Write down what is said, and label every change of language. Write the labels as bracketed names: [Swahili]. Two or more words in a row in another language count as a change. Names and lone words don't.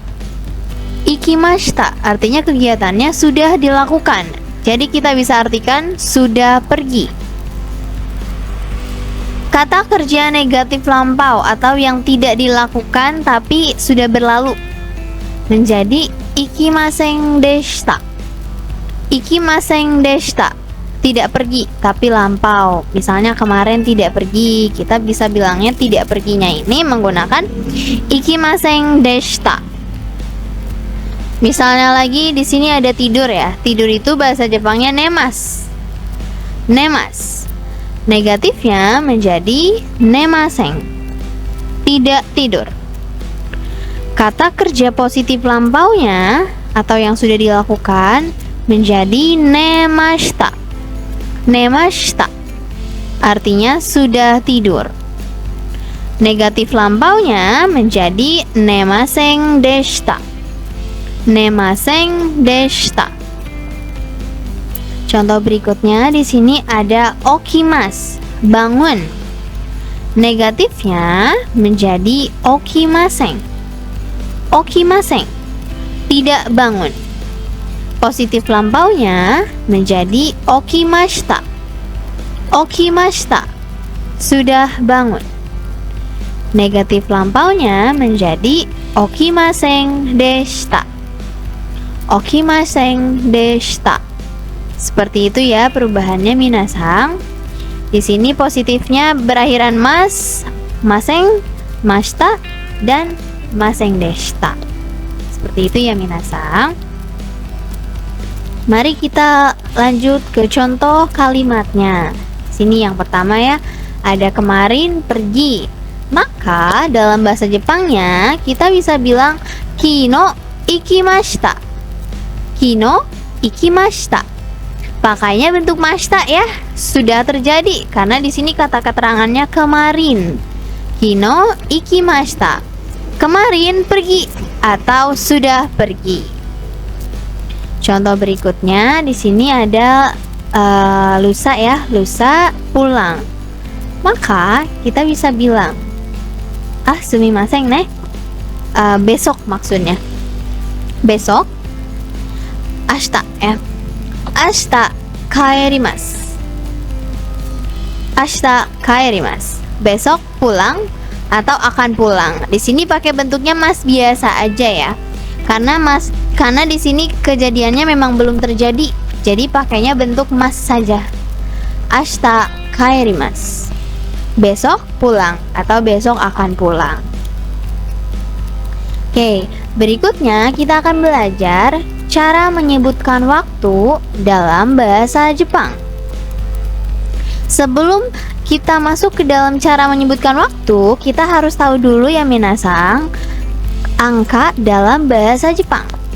[Indonesian] Ikimashita artinya kegiatannya sudah dilakukan. Jadi kita bisa artikan sudah pergi. Kata kerja negatif lampau atau yang tidak dilakukan tapi sudah berlalu menjadi [Japanese] 行きません でした. 行きません でした, [Indonesian] tidak pergi tapi lampau. Misalnya kemarin tidak pergi, kita bisa bilangnya tidak perginya ini menggunakan [Japanese] 行きません でした. [Indonesian] Misalnya lagi di sini ada tidur ya. Tidur itu bahasa Jepangnya nemasu. Nemasu. Negatifnya menjadi nemaseng. Tidak tidur. Kata kerja positif lampaunya atau yang sudah dilakukan menjadi nemashita. Nemashita artinya sudah tidur. Negatif lampaunya menjadi [Japanese] 寝ません でした. 寝ません でした. [Indonesian] Contoh berikutnya di sini ada okimasu, bangun. Negatifnya menjadi okimaseng. Okimaseng, tidak bangun. Positif lampaunya menjadi okimashita. Okimashita, sudah bangun. Negatif lampaunya menjadi [Japanese] 起きません でした. 起きません でした. [Indonesian] Seperti itu ya perubahannya minasang. Di sini positifnya berakhiran [Japanese] ます、ません、ました, [Indonesian] dan [Japanese] ません でした. [Indonesian] Seperti itu ya minasang. Mari kita lanjut ke contoh kalimatnya. Sini yang pertama ya, ada kemarin pergi. Maka dalam bahasa Jepangnya kita bisa bilang [Japanese] 昨日 行きました. 昨日 行きました. [Indonesian] Pakainya bentuk mashita ya, sudah terjadi karena di sini kata keterangannya kemarin. [Japanese] 昨日 行きました. [Indonesian] Kemarin pergi atau sudah pergi. Contoh berikutnya di sini ada lusa ya, lusa pulang. Maka kita bisa bilang [Japanese] すみません ね, [Indonesian] besok maksudnya. besok. Ashita ya. [Japanese] 明日 帰ります。明日 帰ります. [Indonesian] Besok pulang atau akan pulang. Di sini pakai bentuknya mas biasa aja ya. Karena di sini kejadiannya memang belum terjadi. Jadi pakainya bentuk mas saja. [Japanese] 明日 帰ります. [Indonesian] Besok pulang atau besok akan pulang. Oke, berikutnya kita akan belajar cara menyebutkan waktu dalam bahasa Jepang. Sebelum kita masuk ke dalam cara menyebutkan waktu, kita harus tahu dulu ya minasang, angka dalam bahasa Jepang.